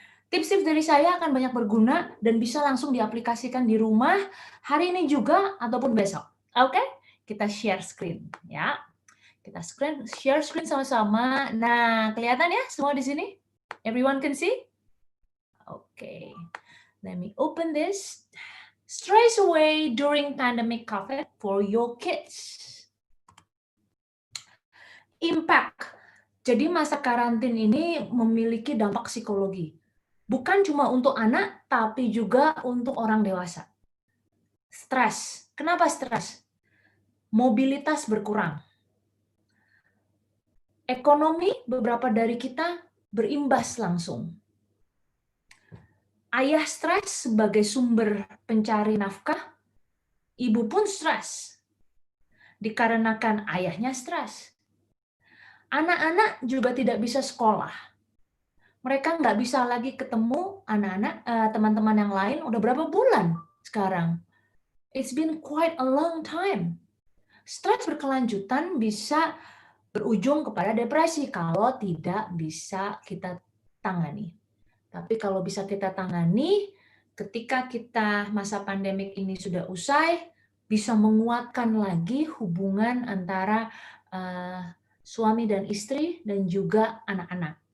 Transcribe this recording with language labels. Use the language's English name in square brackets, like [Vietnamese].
[Indonesian] Tips-tips dari saya akan banyak berguna dan bisa langsung diaplikasikan di rumah hari ini juga ataupun besok. Oke? Kita share screen ya. Kita share screen sama-sama. Nah, kelihatan ya semua di sini? [English] Everyone can see? Oke. Let me open this. Stress away during pandemic COVID for your kids. Impact. [Indonesian] Jadi masa karantin ini memiliki dampak psikologi. Bukan cuma untuk anak, tapi juga untuk orang dewasa. Stres. Kenapa stres? Mobilitas berkurang. Ekonomi beberapa dari kita berimbas langsung. Ayah stres sebagai sumber pencari nafkah, ibu pun stres. Dikarenakan ayahnya stres. Anak-anak juga tidak bisa sekolah. Mereka nggak bisa lagi ketemu anak-anak, teman-teman yang lain udah berapa bulan sekarang. [English] It's been quite a long time. [Indonesian] Stres berkelanjutan bisa berujung kepada depresi kalau tidak bisa kita tangani. Tapi kalau bisa kita tangani, ketika kita masa pandemik ini sudah usai, bisa menguatkan lagi hubungan antara suami dan istri dan juga anak-anak.